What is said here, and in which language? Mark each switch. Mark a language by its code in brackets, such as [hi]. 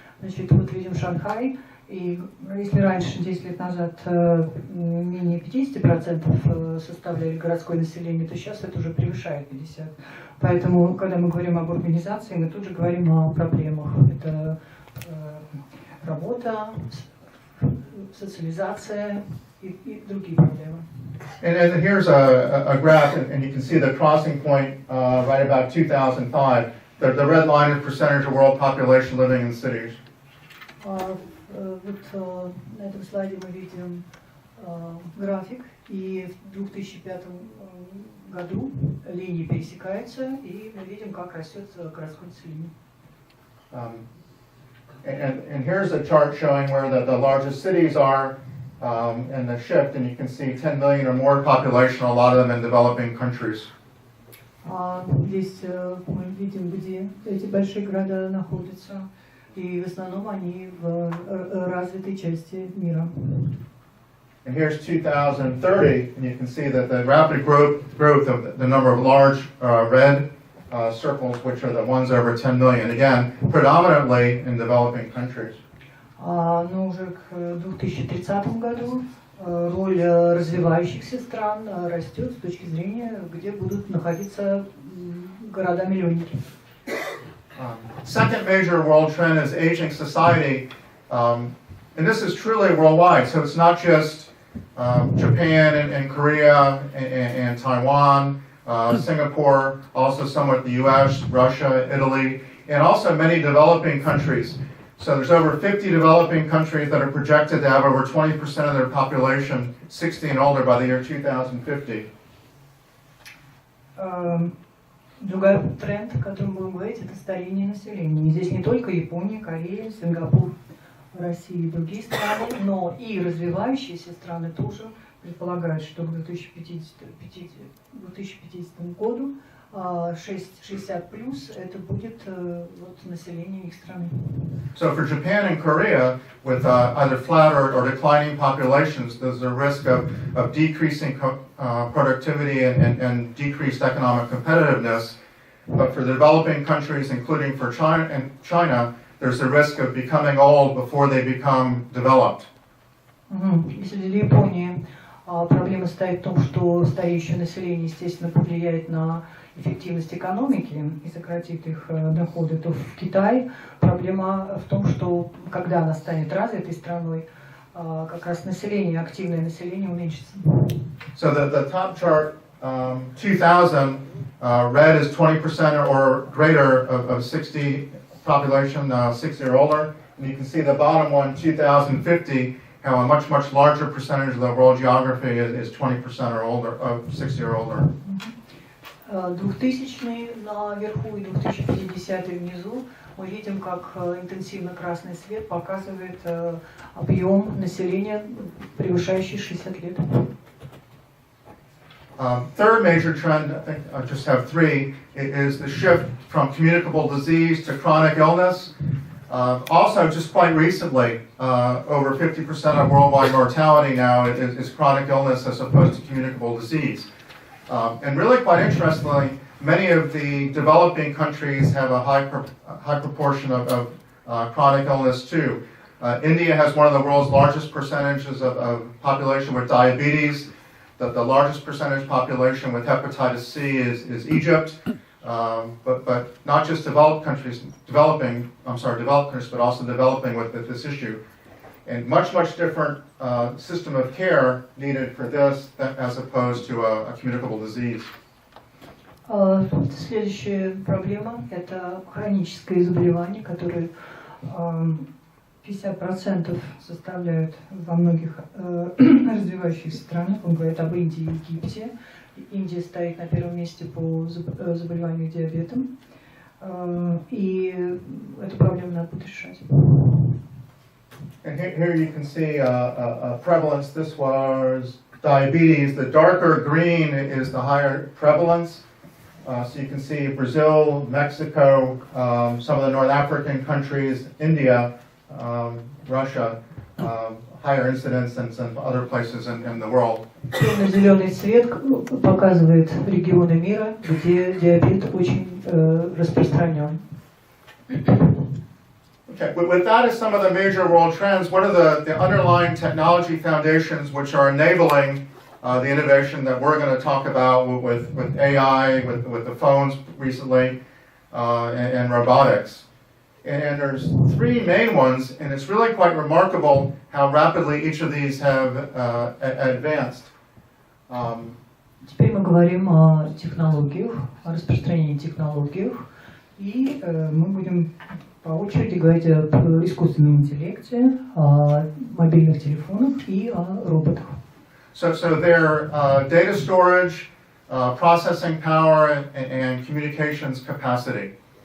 [ru] Значит, вот видим Шанхай, и если раньше, 10 лет назад, менее 50% составляли городское население, то сейчас это уже превышает 50%. Поэтому, когда мы говорим об урбанизации, мы тут же говорим о проблемах. Это работа, социализация и другие проблемы. [en] And here's a graph, and you can see the crossing point right about 2005. The red line is percentage of world population living in cities. [ru] Вот на этом слайде мы видим график, и в 2005 году линии пересекаются, и мы видим, как растет городское население. [en] And here's a chart showing where the largest cities are and the shift, and you can see 10 million or more population, a lot of them in developing countries. [ru] Здесь мы видим, где эти большие города находятся, и в основном они в развитой части мира. [en] And here's 2030, and you can see that the rapid growth of the number of large red circles, which are the ones over 10 million, again, predominantly in developing countries. [ru] Но уже к 2030 году роль развивающихся стран растет с точки зрения, где будут находиться города-миллионники. [en] Second major world trend is aging society, and this is truly worldwide. So it's not just Japan and Korea and Taiwan, Singapore, also somewhat the U.S., Russia, Italy, and also many developing countries. So there's over 50 developing countries that are projected to have over 20% of their population 60 and older by the year 2050. [ru] Другой тренд, о котором будем говорить, это старение населения. И здесь не только Япония, Корея, Сингапур, Россия и другие страны, но и развивающиеся страны тоже предполагают, что к 2050 году 60 плюс это будет вот, население их страны. [en] So for Japan and Korea, with either flat or declining populations, there's a risk of decreasing productivity and decreased economic competitiveness. But for the developing countries, including for China, there's a risk of becoming old before they become developed. [ru] Если для Японии проблема стоит в том, что стареющее население, естественно, повлияет на эффективность экономики и сократит их доходы, то в Китае проблема в том, что когда она станет развитой страной, как раз население, активное население уменьшится. [en] So the top chart, 2000, red is 20% or greater of 60 population, 60 or older. And you can see the bottom one, 2050, how a much larger percentage of the world geography is 20% or older, of 60 or older. [ru] 2000-й наверху и 2050-й внизу мы видим, как интенсивно красный свет показывает объем населения, превышающий 60 лет. [en] Third major trend, I think I just have three, is the shift from communicable disease to chronic illness. Also, just quite recently, over 50% of worldwide mortality now is chronic illness as opposed to communicable disease. And really quite interestingly, many of the developing countries have a high proportion of chronic illness too. India has one of the world's largest percentages of population with diabetes. The largest percentage population with hepatitis C is Egypt. But not just developed countries, developed countries, but also developing with this issue. And much different system of care needed for this as opposed to a communicable disease. [ru] Следующая проблема – это хроническое заболевание, которое 50% составляют во многих развивающихся странах. Он говорит об Индии и Египте. Индия стоит на первом месте по заболеванию диабетом. И эту проблему надо будет решать. [en] And here you can see a prevalence. This was diabetes. The darker green is the higher prevalence. So you can see Brazil, Mexico, some of the North African countries, India, Russia, higher incidence than some other places in the world. [ru] Темно-зеленый цвет показывает регионы мира, где диабет очень распространен. [en] Okay, with that as some of the major world trends, what are the underlying technology foundations which are enabling the innovation that we're going to talk about with AI, with the phones recently, and robotics? And there's three main ones, and it's really quite remarkable how rapidly each of these have advanced. [ru] Теперь мы говорим о технологиях, о распространении технологий, и мы будем по очереди говорить об искусственном интеллекте, о мобильных телефонах и о роботах. [en] So their data storage, processing power, and communications capacity.